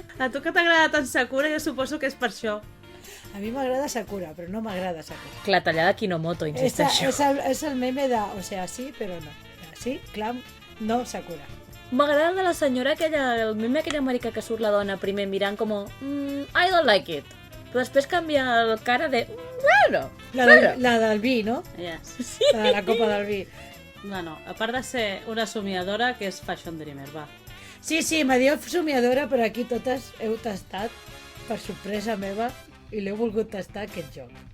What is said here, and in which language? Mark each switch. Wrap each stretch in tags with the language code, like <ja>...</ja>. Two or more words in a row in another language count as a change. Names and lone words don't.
<ca>A tu que t'agrada tant Sakura, jo suposo que és per això. A mi m'agrada Sakura, però no m'agrada Sakura. La tallada Kinomoto, insisteixo. És el meme de...</ca> <es>O sea,</es> <ca>sí, però no. Sí, clam, no Sakura. M'agrada de la senyora aquella, el meme aquella americà que surt la dona primer mirant com</ca> <en>I don't like it.</en> <ca>Però després canvia el cara de... Bueno, la del vi, no? Yes. Sí. La de la copa del vi. Bueno, a part de ser una somiadora, que és Fashion Dreamer, va. Sí, me diu somiadora, però aquí totes heu tastat, per sorpresa meva, i l'heu volgut tastar aquest joc.</ca>